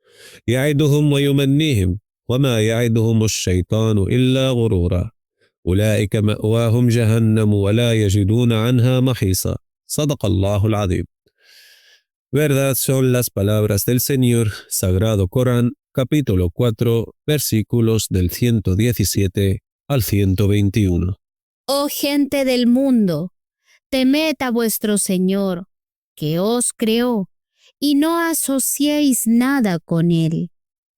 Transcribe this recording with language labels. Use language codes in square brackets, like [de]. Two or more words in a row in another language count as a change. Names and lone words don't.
[ar] يعدهم ويمنيهم وما يعدهم الشيطان إلا غرورا أولئك مأواهم جهنم ولا يجدون عنها محيصا صدق الله العظيم. [es] Verdad son las palabras del Señor. Sagrado Corán, capítulo 4, versículos del 117 al 121. Oh gente del mundo, temed a vuestro Señor, que os creó, y no asociéis nada con él.